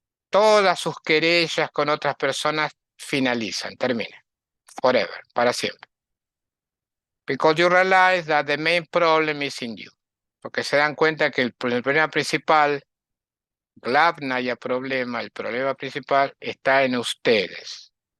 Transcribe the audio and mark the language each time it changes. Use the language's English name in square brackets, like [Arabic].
[Spanish] Todas sus querellas con otras personas finalizan, terminan. [English] Forever, [Spanish] para siempre. [English] Because you realize that the main problem is in you. [Spanish] Porque se dan cuenta que el problema principal, no haya problema, el problema principal está en ustedes.